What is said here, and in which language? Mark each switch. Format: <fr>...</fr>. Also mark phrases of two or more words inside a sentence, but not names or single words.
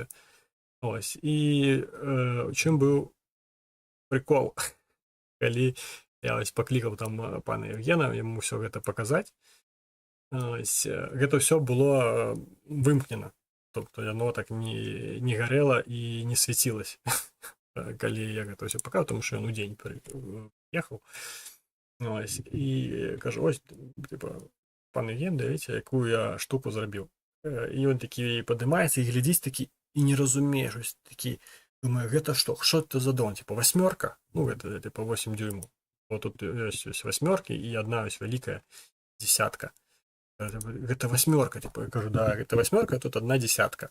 <be>Ось і чым быў прикол, калі я ось паклікаў там пана Евгена яму ўсё гэта паказаць. Ось, гэта ўсё было вымкнена, тобто яно так не гарэла і не свяцілася, калі я гэта ўсё паказаў, тому што ён удзень прыехаў.</be> <uk>Ось, і кажу, ось типа, пан Евген, дивіться, яку я штуку зрабіў.</uk> <be>І ён такі падымаецца і глядзіць такі і не разумее щось такі, думаю, гэта што</be> <ru>это за дрон,</ru> <be>типа 8, ну гэта типа 8 дюймов, вот тут ёсць 8 і одна ось вялікая 10. Гэта 8, типа, я кажу, да, гэта 8, а тут 1 10.</be>